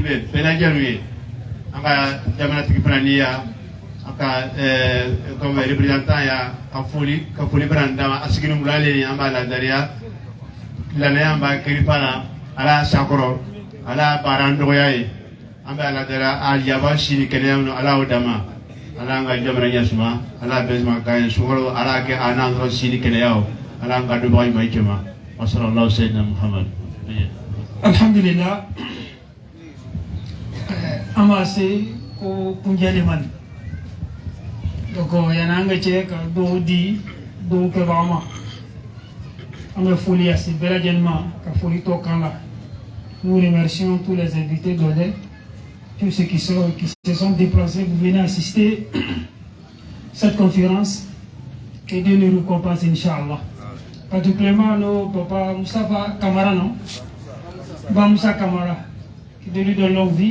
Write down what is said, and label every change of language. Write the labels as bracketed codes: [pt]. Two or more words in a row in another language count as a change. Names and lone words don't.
[bm] bɛ bɛɛ lajɛlen ye an ka jamanatigi fana ni yan an ka [fr] comme représentant [bm] ya ka foli bɛ na d'a ma a sigini bulalen an b'a ladariya silamɛya b'a kirifa la ala y'a sakɔrɔ ala y'a baara nɔgɔya ye an bɛ ala deli a yaba sini kɛnɛya min ala y'o d'a ma ala y'an ka jamana ɲɛsuma ala y'a bɛɛ suma k'an ye sunkalo ala y'a kɛ a n'an sɔrɔ sini kɛnɛya o ala y'an ka dɔnbaga ɲuman cɛ ma [ar] و صلى الله سيدنا محمد. [bm] Alhamdulillah an b'a se ko kunjɛli man donc yani an ka cɛ ka dɔw di dɔw kɛbaga ma an bɛ foli lase bɛɛ lajɛlen ma ka foli tɔ kan la. [fr] Nous remercions tous les invités d'honneur, tous ceux qui se sont déplacés pour venir assister à cette conférence. Que Dieu nous récompense, Inch'Allah. Particulièrement nos papas Moustapha Kamara, non Moussa Kamara, que Dieu lui donne longue vie.